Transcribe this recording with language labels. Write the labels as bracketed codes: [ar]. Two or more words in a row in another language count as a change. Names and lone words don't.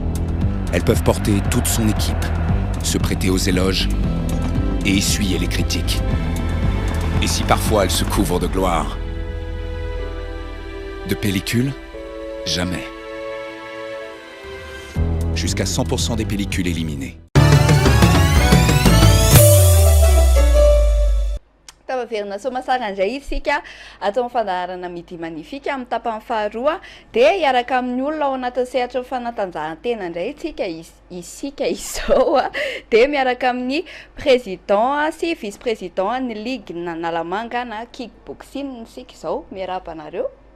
[fr] Elles peuvent porter toute son équipe, se prêter aux éloges et essuyer les critiques. Et si parfois elles se couvrent de gloire, de pellicule, jamais. Jusqu'à 100% des pellicules éliminées. [mg] Taverna somasara indray isika atao mifandaharana midi magnifika amin'ny tapany faharoa dia hiaraka amin'ny olona ao anatin'ny sehatra fanatanjahantena indray isika izao dia miaraka amin'ny président sy vice-président ny ligue Nalamanga na kickboxing isika izao miarahaba anareo.